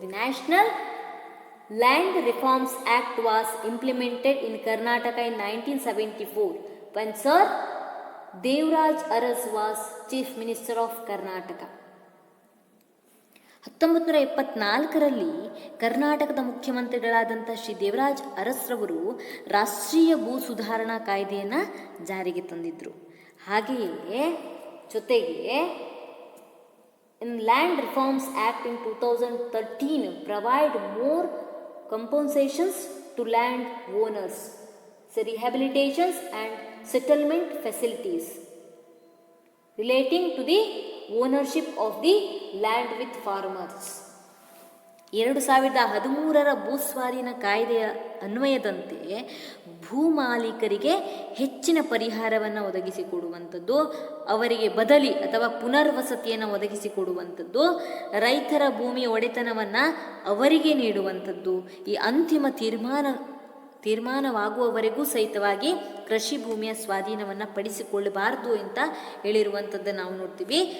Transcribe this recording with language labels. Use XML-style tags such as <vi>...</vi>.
<en>The national land reforms act was implemented in Karnataka in 1974 when Sir Devaraj Urs was chief minister of Karnataka.</en> <kn>1974ರಲ್ಲಿ ಕರ್ನಾಟಕದ ಮುಖ್ಯಮಂತ್ರಿಗಳಾದಂಥ ಶ್ರೀ ದೇವರಾಜ್ ಅರಸ್ರವರು ರಾಷ್ಟ್ರೀಯ ಭೂ ಸುಧಾರಣಾ ಕಾಯ್ದೆಯನ್ನು ಜಾರಿಗೆ ತಂದಿದ್ದರು. ಹಾಗೆಯೇ ಜೊತೆಗೆ</kn> <en>in Land Reforms Act in 2013 provide more compensations to land owners, so rehabilitations and settlement facilities relating to the ownership of the land with farmers.</en> <kn>2013ರ ಭೂಸ್ವಾಧೀನ ಕಾಯ್ದೆಯ ಅನ್ವಯದಂತೆ ಭೂಮಾಲೀಕರಿಗೆ ಹೆಚ್ಚಿನ ಪರಿಹಾರವನ್ನು ಒದಗಿಸಿಕೊಡುವಂಥದ್ದು, ಅವರಿಗೆ ಬದಲಿ ಅಥವಾ ಪುನರ್ವಸತಿಯನ್ನು ಒದಗಿಸಿಕೊಡುವಂಥದ್ದು, ರೈತರ ಭೂಮಿಯ ಒಡೆತನವನ್ನು ಅವರಿಗೆ ನೀಡುವಂಥದ್ದು, ಈ ಅಂತಿಮ ತೀರ್ಮಾನವಾಗುವವರೆಗೂ ಸಹಿತವಾಗಿ ಕೃಷಿ ಭೂಮಿಯ ಸ್ವಾಧೀನವನ್ನು ಪಡಿಸಿಕೊಳ್ಳಬಾರದು ಅಂತ ಹೇಳಿರುವಂಥದ್ದನ್ನು ನಾವು ನೋಡ್ತೀವಿ.</kn>